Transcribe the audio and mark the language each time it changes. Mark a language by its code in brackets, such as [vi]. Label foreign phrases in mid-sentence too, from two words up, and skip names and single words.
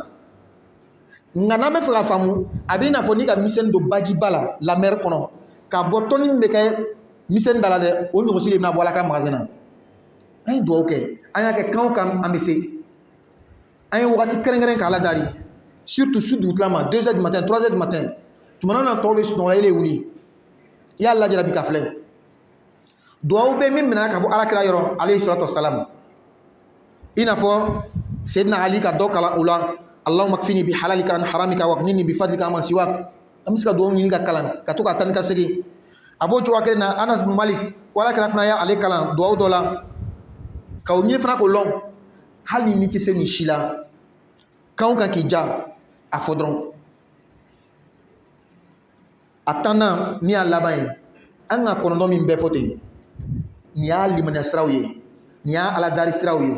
[bm] Nka n'an bɛ fɛ ka faamu, a bɛ i n'a fɔ ni ka misɛnnin don bajiba la la mer kɔnɔ, ka bɔ tɔnni min bɛ kɛ misɛnnin da la dɛ, o ɲɔgɔnsi de bɛna bɔ Ala ka magasin na. An ye duwawu kɛ, an y'a kɛ kan o kan an bɛ se. An ye wagati kɛrɛnkɛrɛn k'Ala dari, surtout su dugutila ma [fr] 2h du matin 3h du matin, [bm] tumana na tɔw bɛ sunɔgɔ ele wuli, i y'a lajɛ bi ka filɛ. Duwawu bɛ min minɛ ka bɔ Alakira yɔrɔ [ar] عليه الصلاة والسلام, [bm] i n'a fɔ Seydina Ali ka dɔ kalan o la, [ar] اللهم اكفني بحلالك عن حرامك وأغنني بفضلك عمن سواك. [bm] An bɛ se ka duwawu ɲini ka kalan ka to ka taa ni ka segin. A b'o cogoya kelen na Anas bin Malik, ko Alakira fana y'ale kalan duwawu dɔ la, ka o ɲini fana k'o lɔn, hali ni tɛ se nin si la, kan o kan k'i ja a fɔ dɔrɔn. A 10nan min y'a laban ye, an ka 9 min bɛɛ fɔ ten, nin y'a limaniya siraw ye, nin y'a Ala dari siraw ye.